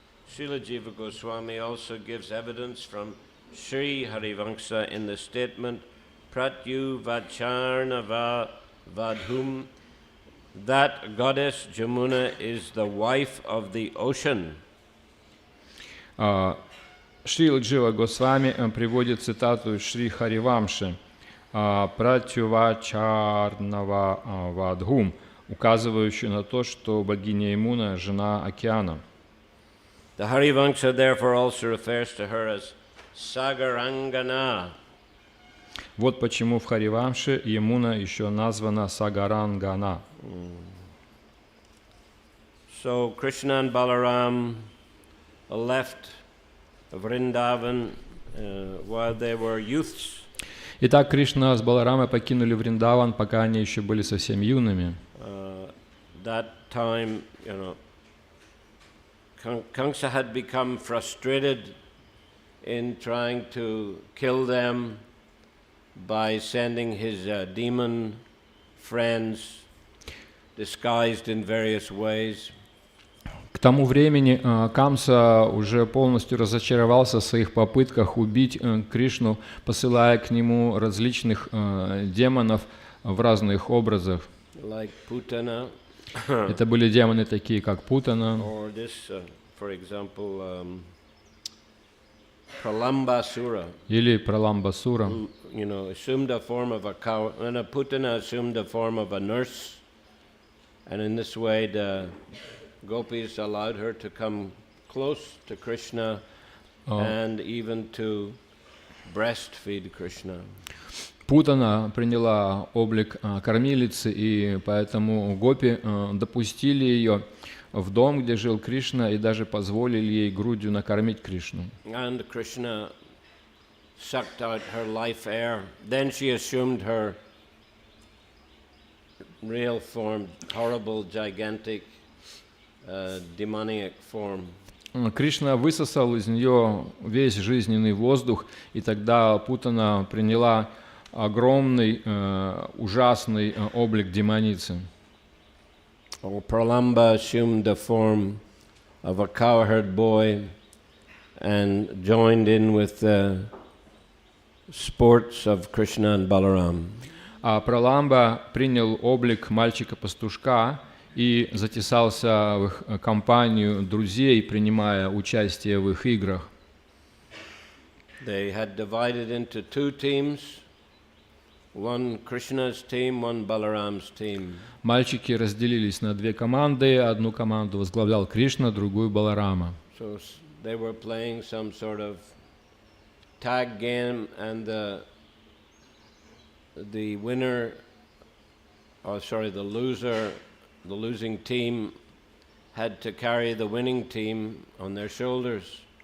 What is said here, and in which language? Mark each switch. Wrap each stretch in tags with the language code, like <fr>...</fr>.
<en>Srila Jiva Goswami also gives evidence from Sri Harivanksa in the statement Pratyu Vacharna Vadhum, that goddess Jamuna is the wife of the ocean.</en> <ru>Шрила Джива Госвами приводит цитату Шри Харивамши Пратювачарнава Вадхум, указывающую на то, что богиня Ямуна – жена океана.</ru> <en>The Harivanksa therefore also refers to her as Sagarangana.</en> <ru>Вот почему в Харивамше Ямуна еще названа Сагарангана.</ru> <en>So Krishna and Balaram left Vrindavan while they were youths.</en> <ru>Итак, Кришна с Баларамой покинули Вриндаван, пока они еще были совсем юными.</ru> <en>That time, Kamsa had become frustrated in trying to kill them by sending his demon friends disguised in various ways.</en> <ru>К тому времени Камса уже полностью разочаровался в своих попытках убить Кришну, посылая к нему различных демонов в разных образах.</ru> <en>Like Putana.</en> <ru>Это были демоны такие, как Путана.</ru> <en>Or this, for example, Pralambasura.</en> <ru>Или Праламбасура.</ru> <en>Assumed a form of a cow, and a Putana assumed the form of a nurse, and in this way the Gopis allowed her to come close to Krishna and even to breastfeed Krishna.</en> <ru>Путана приняла облик кормилицы, и поэтому гопи допустили ее в дом, где жил Кришна, и даже позволили ей грудью накормить Кришну.</ru> <en>And Krishna sucked out her life air. Then she assumed her real form, horrible, gigantic, demoniac form.</en> <ru>Кришна высосал из нее весь жизненный воздух, и тогда Путана приняла огромный, ужасный облик демоницы.</ru> <en>Pralamba assumed the form of a cowherd boy and joined in with the sports of Krishna and Balaram.</en> <ru>А Праламба принял облик мальчика-пастушка и затесался в их компанию друзей, принимая участие в их играх.</ru> <en>They had divided into two teams, one Krishna's team, one Balaram's team.</en> <ru>Мальчики разделились на две команды, одну команду возглавлял Кришна, другую Баларама.</ru> <en>So they were playing some sort of tag game, and the winner the losing team had to carry the winning team on their shoulders.</en>